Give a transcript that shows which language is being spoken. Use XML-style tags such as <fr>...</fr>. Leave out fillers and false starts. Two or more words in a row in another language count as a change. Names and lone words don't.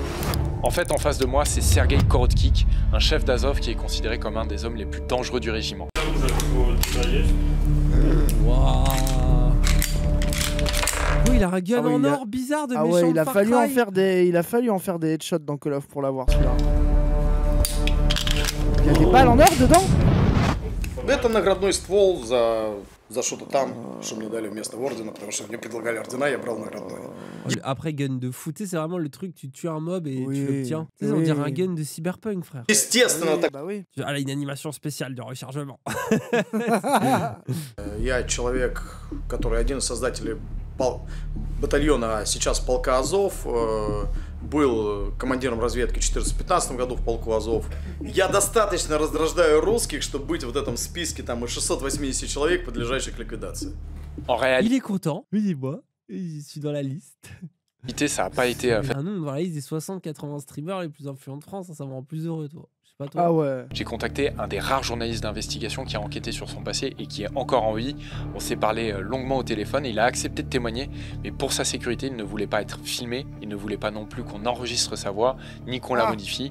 <fr>En fait, en face de moi, c'est Sergei Korotkik, un chef d'Azov qui est considéré comme un des hommes les plus dangereux du régiment. Waouh. Oh, il a un gun en or bizarre de méchant. Ouais, il a fallu en faire des headshots dans Call of pour l'avoir celui-là. Il y a des balles en or dedans.</fr> <ru>Это наградной ствол за что-то там, что мне дали вместо ордена, потому что мне предлагали ордена, я брал наградной.</ru> <fr>Après gun de foot, c'est vraiment le truc, tu tues un mob et tu l'obtiens. On dirait un gun de cyberpunk, frère.</fr> <ru>Естественно, так.</ru> <fr>Bah oui. Ah là, une animation spéciale de rechargement.</fr> <ru>Я человек, который один из создателей батальона, а сейчас полка Азов, был командиром разведки в 2014-2015 году в полку Азов. Я достаточно раздражаю русских, чтобы быть в этом списке там из 680 человек, подлежащих к ликвидации.</ru> <fr>Il est content, dis-moi, je suis dans la liste. Ça n'a pas été un nom dans la liste des 60-80 streamers les plus influents de France, ça me rend plus heureux, toi. Pas toi. Ah ouais. J'ai contacté un des rares journalistes d'investigation qui a enquêté sur son passé et qui est encore en vie. On s'est parlé longuement au téléphone, il a accepté de témoigner, mais pour sa sécurité, il ne voulait pas être filmé, il ne voulait pas non plus qu'on enregistre sa voix, ni qu'on la modifie.</fr>